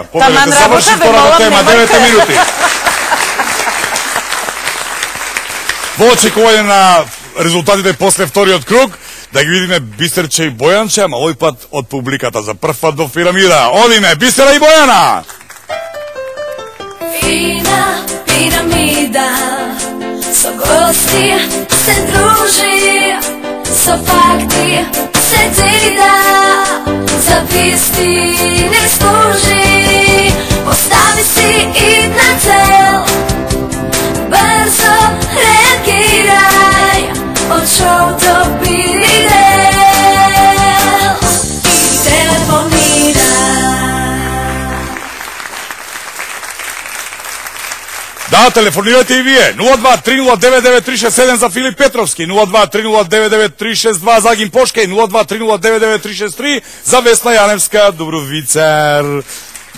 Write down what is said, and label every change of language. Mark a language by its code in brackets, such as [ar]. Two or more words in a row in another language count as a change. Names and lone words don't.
[mk] Таман заврши втората тема, 9 минути. Во очекување на резултатите после вториот круг, да ги видиме Бисерче и Бојанче, ама овој пат од публиката за прв пат до пирамида. Одиме, Бисера и Бојана! Fina piramida, so gosti se druži, so fakti se zida, za istine služi, postavi si i na cel, brzo reagiraj, od show do biri del, i telefoniraj. Да, телефонирате и вие. 02-309-967 за Филип Петровски, 02-309-962 за Агим Пошкај, 02-309-963 за Весна Јаневска, Добровицер.